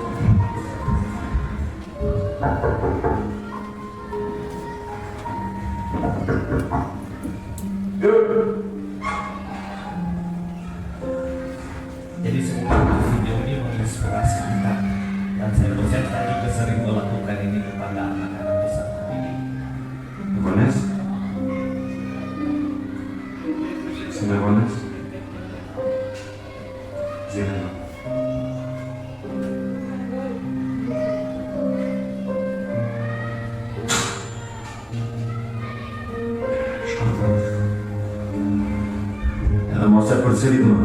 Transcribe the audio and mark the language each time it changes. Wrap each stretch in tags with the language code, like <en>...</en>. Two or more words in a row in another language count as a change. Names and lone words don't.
<id>Jadi semoga video ini menginspirasi kita, dan saya juga sering melakukan ini kepada anak-anak peserta didik.</id> <es>Buenas. ¿Me pones? Sí, no. Vamos a hacer por el ritmo.</es>